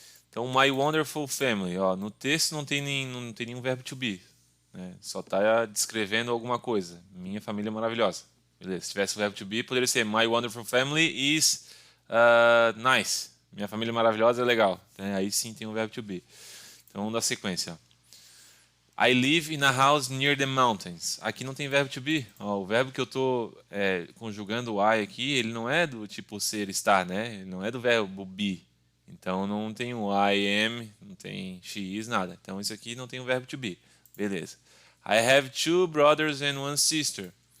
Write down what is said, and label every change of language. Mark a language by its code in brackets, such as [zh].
[pt] Então, [en] my wonderful family, [pt] ó, no texto não tem nenhum verbo to be, né? Só está descrevendo alguma coisa. Minha família é maravilhosa. Beleza, se tivesse o verbo to be, poderia ser [en] my wonderful family is nice. [pt] Minha família é maravilhosa é legal, né? Aí sim tem um verbo to be. Então, vamos dar sequência, ó. [en] I live in a house near the mountains. [pt] Aqui não tem verbo to be. Ó, o verbo que eu estou conjugando o I aqui, ele não é do tipo ser, estar, né? Ele não é do verbo be. Então não tem o I am, não tem she is, nada. Então isso aqui não tem o verbo to be. Beleza. [en] I have two brothers and one sister.